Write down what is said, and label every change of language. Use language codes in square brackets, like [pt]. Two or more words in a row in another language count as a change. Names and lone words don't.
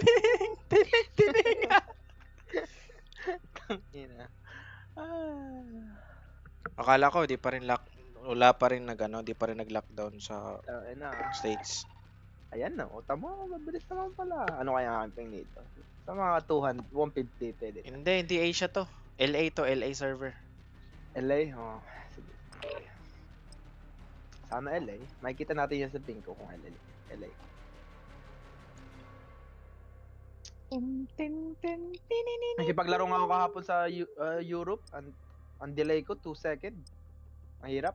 [tl] Akala ko di pa rin wala pa rin di pa rin nag-lockdown sa states. Ayan na, tama, mabilis naman pala. Ano kaya ang ping nito? Sa mga 150 pwede. Hindi Asia to. LA to, LA server. LA? Oh, sige. Sana LA. Makikita natin yan sa ping ko kung LA. Nakipaglaro nga ako kahapon sa Europe. Ang delay ko 2 seconds. Mahirap.